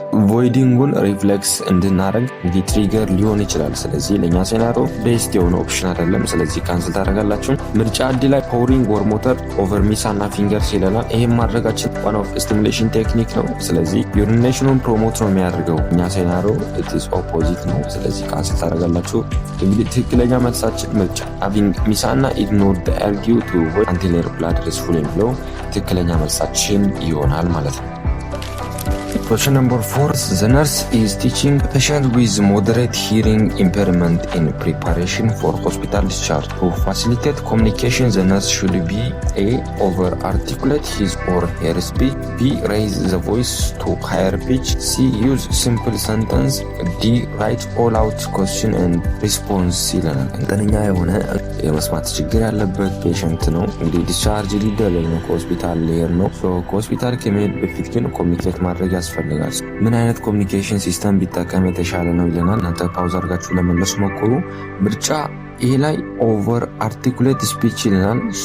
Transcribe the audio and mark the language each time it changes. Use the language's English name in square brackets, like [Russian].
[Amharic] ቮይዲንጉን ሪፍሌክስ እንድናደርግ እንግዲህ ትሪገር ሊሆን ይችላል። ስለዚህ ለእኛ ሴናሪዮ ቤስት የሆነ ኦፕሽን አይደለም። ስለዚህ ካንስል ታደርጋላችሁ። ምርጫ ዲ ላይ [English] ፖሪንግ ወርም ዋተር ኦቨር ሚስ ሃና ፊንገርስ [Amharic] ይለናል። ይህም ማድረጋችን ዋን ኦፍ ስቲሙሌሽን ቴክኒክ ነው። ስለዚህ ዩሪኔሽኑን ፕሮሞት ነው የሚያደርገው። እኛ ሴናሪዮ [English] ኢትስ ኦፖዚት [Amharic] ነው። ስለዚህ ካንስል ታደርጋላችሁ። እንግዲህ ትክክለኛ መልሳችን ምርጫ [English] ሃቪንግ ሚስ ሃና ኢግኖር ዘ አርጊው ቱ ቮይድ አንቲል ሄር ብላደር ኢዝ ፉል [Amharic] የሚለው ትክክለኛ መልሳችን ይሆናል ማለት ነው። [English] Question number 4. The nurse is teaching a patient with moderate hearing impairment in preparation for hospital discharge. To facilitate communication, the nurse should be A. Over articulate his or her speech. B. Raise the voice to higher pitch. C. Use simple sentence. D. Write all out question and response [Amharic] ይለናል። እንጠነኛ የሆነ የመስማት ችግር ያለበት ፔሸንት ነው። እንግዲህ ዲስቻርጅ ሊደረግ ነው፣ ከሆስፒታል ሊሄድ ነው። ከሆስፒታል ከመሄድ በፊት ግን ኮሚኒኬት ማድረግ ያስፈልጋል። ምን አይነት ኮሚኒኬሽን ሲስተም ቢጠቀም የተሻለ ነው ይለናል። እናንተ ፓውዝ አድርጋችሁ ለመለስ ሞክሩ። ምርጫ ይሄ ላይ [English] ኦቨር አርቲኩሌት ስፒች [Amharic] ይለናል።